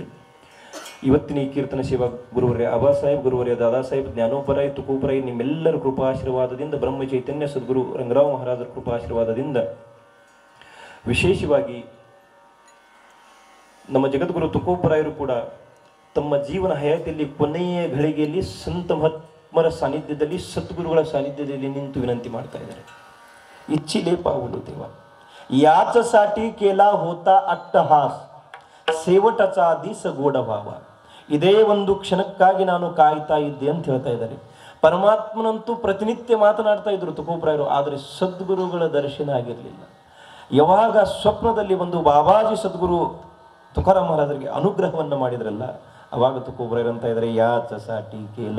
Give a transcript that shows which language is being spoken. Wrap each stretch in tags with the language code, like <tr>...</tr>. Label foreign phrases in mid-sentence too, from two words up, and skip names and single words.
<kn>ಇವತ್ತಿನ ಈ ಕೀರ್ತನ ಸೇವಾ ಗುರುವರೇ ಅಬಾ ಸಾಹೇಬ್, ಗುರುವರೇ ದಾದಾ ಸಾಹೇಬ್, ಜ್ಞಾನೋಪರಾಯ್, ತುಕೋಪರಾಯ್, ನಿಮ್ಮೆಲ್ಲರ ಕೃಪಾಶೀರ್ವಾದದಿಂದ, ಬ್ರಹ್ಮ ಚೈತನ್ಯ ಸದ್ಗುರು ರಂಗರಾವ್ ಮಹಾರಾಜರ ಕೃಪಾಶೀರ್ವಾದದಿಂದ, ವಿಶೇಷವಾಗಿ ನಮ್ಮ ಜಗದ್ಗುರು ತುಕೋಪರಾಯರು ಕೂಡ ತಮ್ಮ ಜೀವನ ಹಯಾತಿಯಲ್ಲಿ ಕೊನೆಯ ಘಳಿಗೆಯಲ್ಲಿ ಸಂತ ಮಹಾತ್ಮರ ಸಾನ್ನಿಧ್ಯದಲ್ಲಿ, ಸದ್ಗುರುಗಳ ಸಾನ್ನಿಧ್ಯದಲ್ಲಿ ನಿಂತು ವಿನಂತಿ ಮಾಡ್ತಾ ಇದ್ದಾರೆ.</kn> <mr>इच्छिले पावलो तेव्हा याचसाठी केला होता अट्टहास ಸೇವಟचा दिस गोड व्हावा.</mr> <kn>ಇದೇ ಒಂದು ಕ್ಷಣಕ್ಕಾಗಿ ನಾನು ಕಾಯ್ತಾ ಇದ್ದೆ ಅಂತ ಹೇಳ್ತಾ ಇದ್ದಾರೆ. ಪರಮಾತ್ಮನಂತೂ ಪ್ರತಿನಿತ್ಯ ಮಾತನಾಡ್ತಾ ಇದ್ರು ತುಕೋಪರಾಯರು, ಆದರೆ ಸದ್ಗುರುಗಳ ದರ್ಶನ ಆಗಿರಲಿಲ್ಲ. ಯಾವಾಗ ಸ್ವಪ್ನದಲ್ಲಿ ಒಂದು ಬಾಬಾಜಿ ಸದ್ಗುರು ತುಕಾರಾಮ್ ಮಹಾರಾಜರಿಗೆ ಅನುಗ್ರಹವನ್ನು ಮಾಡಿದ್ರಲ್ಲ, ಅವಾಗ ತುಕೋಪರಾಯರು ಅಂತ ಇದ್ದಾರೆ,</kn> <mr>याचसाठी केला.</mr>